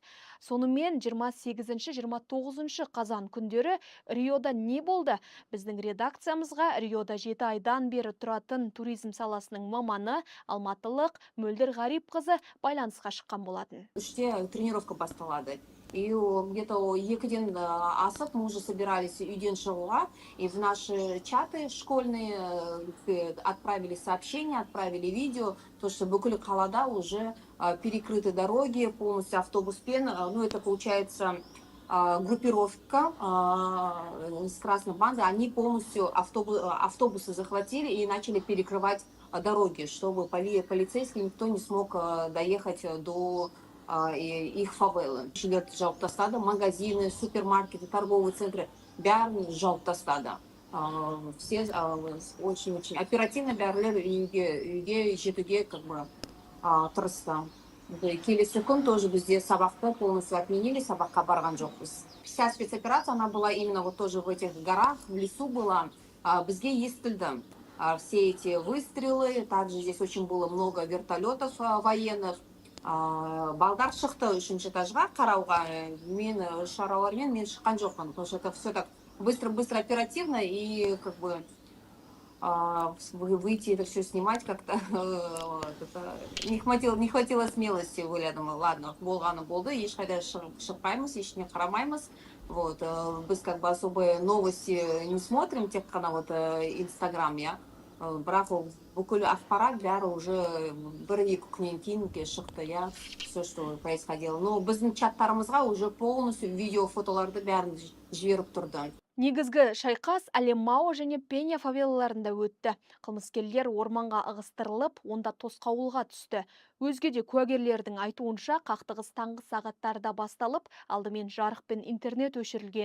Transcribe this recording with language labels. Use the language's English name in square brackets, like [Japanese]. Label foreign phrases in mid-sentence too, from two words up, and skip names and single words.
[Kazakh] Сонымен 28-29 қазан күндері Риода не болды? Біздің редакциямызға Риода 7 айдан бері тұратын туризм саласының маманы, алматылық Мөлдір Ғарипқызы байланысқа шыққан болатын. Үште тренировка басталады. [Russian] И где-то [Kazakh] екіден асып, [Russian] мы уже собирались [Kazakh] үйден шығуға, [Russian] и в наши чаты школьные отправили сообщения, отправили видео, то, что [Kazakh] бүкіл қалада [Russian] уже перекрыты дороги, полностью автобуспен, ну это получается группировка с красной банды, они полностью автобусы захватили и начали перекрывать дороги, чтобы полицейский никто не смог доехать до их фавелы. [Kazakh] Жерлерді жауып тастады, [Russian] магазины, супермаркеты, торговые центры, [Kazakh] бәрін жауып тастады. [Russian] Все очень оперативно [Kazakh] бәрілер үйге жетуге тырысты. Келесі күн тоже бізде сабақты полностью отменили, сабаққа барған жоқпыз. [Russian] Вся спецоперация, она была именно вот тоже в этих горах, в лесу была. [Kazakh] Бізге естілді [Russian] все эти выстрелы, также здесь очень было много вертолетов военных. [Kazakh] Балдар шықты 3-ші этажға қарауға, мен шаралармен мен шыққан жоқпын, [Russian] потому что это все так быстро, оперативно, и выйти это все снимать как-то не хватило смелости. Я думаю, ладно, [Kazakh] болғаны болды, ешқайда шықпаймыз, ешіне қарамаймыз. [Russian] Вот, біз особо новости не смотрим, [Kazakh] тек қана вот Инстаграм, я. Бірақ бүкіл ақпарат бәрі уже 1-2 күннен кейін шықты, [Russian] я, все, что происходило. [Kazakh] Но біздің чаттарымызға [Russian] уже полностью [Kazakh] видео, фотоларды бәрін жіберіп тұрды. Негізгі шайқас Алемао және Пеня фавелаларында өтті. Қылмыскерлер орманға ығыстырылып, онда тосқауылға түсті. Өзге де куәгерлердің айтуынша қақтығыс таңғы сағаттарда басталып, алдымен жарық пен интернет өшірілген.